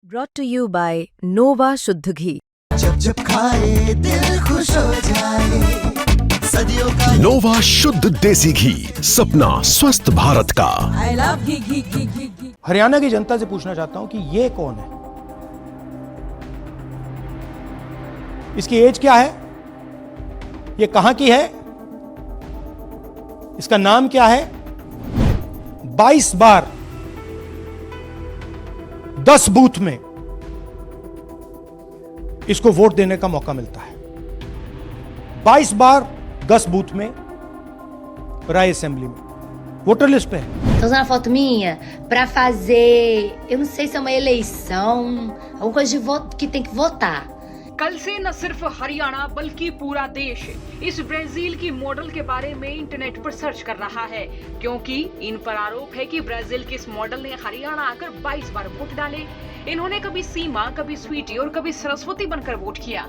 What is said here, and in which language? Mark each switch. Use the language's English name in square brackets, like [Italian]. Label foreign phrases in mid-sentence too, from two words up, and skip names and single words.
[English] Brought to you by Nova [Hindi] शुद्ध घी। जब जब खाए दिल खुश हो जाए, सदियों का नोवा शुद्ध देसी घी, सपना स्वस्थ भारत का। [English] I love [Hindi] घी घी घी घी घी। हरियाणा की जनता से पूछना चाहता हूं कि ये कौन है, इसकी एज क्या है, ये कहां की है, इसका नाम क्या है। 22 बार 10 बूथ में इसको वोट देने का मौका मिलता है। 22 बार 10 booth में राय असेंबली में [English] voter list [Hindi] पे है। [Portuguese] Tô usando a foto minha pra fazer, eu não sei se é uma eleição, alguma coisa de voto que tem que votar. [Hindi] कल से न सिर्फ हरियाणा बल्कि पूरा देश इस ब्राजील की मॉडल के बारे में इंटरनेट पर सर्च कर रहा है, क्योंकि इन पर आरोप है कि ब्राजील के इस मॉडल ने हरियाणा आकर 22 बार वोट डाले। इन्होंने कभी सीमा, कभी स्वीटी और कभी सरस्वती बनकर वोट किया।